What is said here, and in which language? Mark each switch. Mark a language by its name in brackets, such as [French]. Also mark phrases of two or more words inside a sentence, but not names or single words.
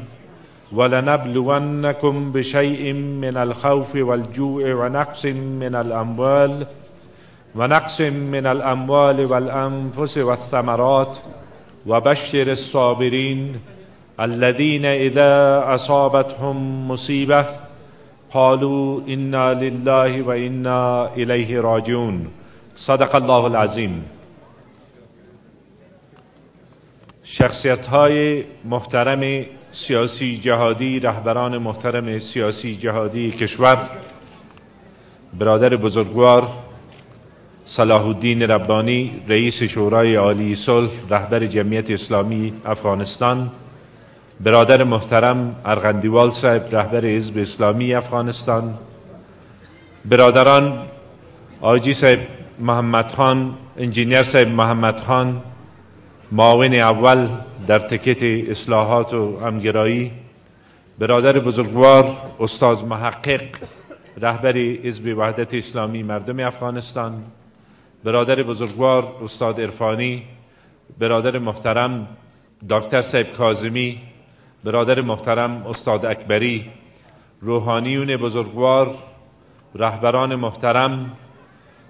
[Arabic] ولنبلونكم بشيء من الخوف والجوع ونقص من الأموال والأنفس والثمرات وبشر الصابرين الذين إذا أصابتهم مصيبة قالوا إنا لله وإنا إليه راجعون. صدق الله العظیم. [Persian] شخصیت‌های محترم سیاسی جهادی، رهبران محترم سیاسی جهادی کشور، برادر بزرگوار صلاح الدین ربانی، رئیس شورای عالی صلح، رهبر جمعیت اسلامی افغانستان، برادر محترم ارغندیوال صاحب، رهبر حزب اسلامی افغانستان، برادران آجی صاحب محمد خان، انجینیر صاحب محمد خان، معاون اول در تکت اصلاحات و همگرایی، برادر بزرگوار استاد محقق، رهبر حزب وحدت اسلامی مردم افغانستان، برادر بزرگوار استاد عرفانی، برادر محترم دکتر صاحب کاظمی، برادر محترم استاد اکبری، روحانیون بزرگوار، رهبران محترم،